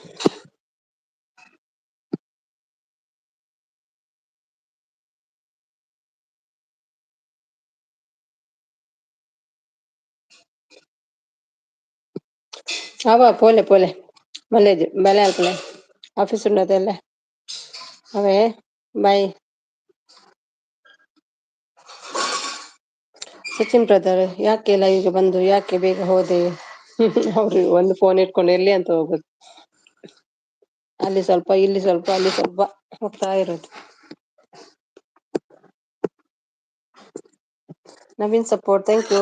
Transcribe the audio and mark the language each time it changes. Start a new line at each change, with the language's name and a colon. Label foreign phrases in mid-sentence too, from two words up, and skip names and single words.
Tulu: ಅವ ಪೋಲೆ ಪೋಲೆ ಮಲ್ಲೇಜ್ ಬಲೆ ಅಲ್ಪಲೆ ಆಫೀಸ್ ಉಂಡದೆಲ್ಲ ಅವೇ ಬಾಯ್.
Kannada: ಸಚಿನ್ ಬ್ರದರ್ ಯಾಕೆ ಲೈವ್ಗೆ ಬಂದು ಯಾಕೆ ಬೇಗ ಹೋದೆ. ಅವ್ರಿಗೆ ಒಂದು ಫೋನ್ ಇಟ್ಕೊಂಡು ಎಲ್ಲಿ ಅಂತ ಹೋಗುದು. ಅಲ್ಲಿ ಸ್ವಲ್ಪ ಇಲ್ಲಿ ಸ್ವಲ್ಪ ಅಲ್ಲಿ ಸ್ವಲ್ಪ ಹೋಗ್ತಾ ಇರೋದು.
English: ನವೀನ್ support thank you.